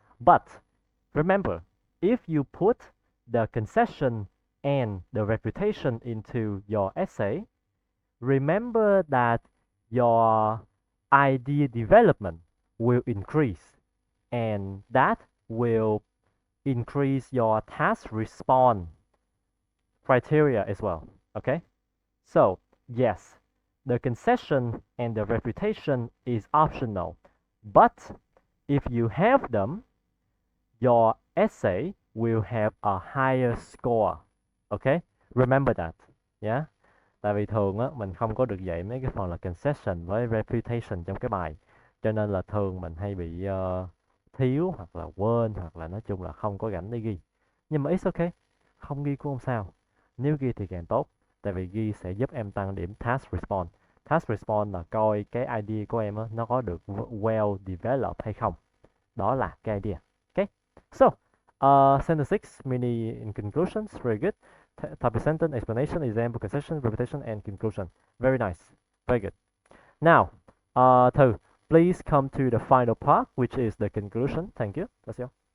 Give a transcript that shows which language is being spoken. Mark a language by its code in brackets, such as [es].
[en] But remember, if you put the concession and the refutation into your essay, remember that your idea development will increase, and that will increase your task response criteria as well. Okay? So, yes, the concession and the refutation is optional, but if you have them, your essay will have a higher score. Okay? Remember that. Yeah? [vi] Tại vì thường á, mình không có được dạy mấy cái phần là concession với refutation trong cái bài. Cho nên là thường mình hay bị thiếu hoặc là quên hoặc là nói chung là không có rảnh để ghi. Nhưng mà [en] it's okay. [vi] Không ghi cũng không sao. Nếu ghi thì càng tốt. Tại vì ghi sẽ giúp em tăng điểm task response. Task response là coi cái idea của em á, nó có được well developed hay không. Đó là cái idea. [en] Okay? So, sentence 6, mini in conclusions, very good. Type of sentence, explanation, example, concession, repetition, and conclusion. Very nice. Very good. Now, Thư, please come to the final part, which is the conclusion. Thank you. That's all.